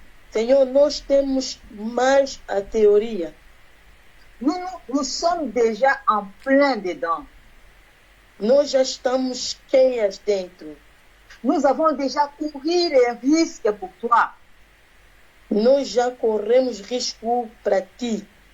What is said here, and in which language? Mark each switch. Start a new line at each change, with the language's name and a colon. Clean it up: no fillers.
Portuguese: Senhor, nós temos mais a teoria.
French: Nous sommes déjà en plein dedans.
Portuguese: Nós já estamos cheias dentro.
French: Nous avons déjà couru les risques pour toi.
Portuguese: Nós já corremos risco para ti.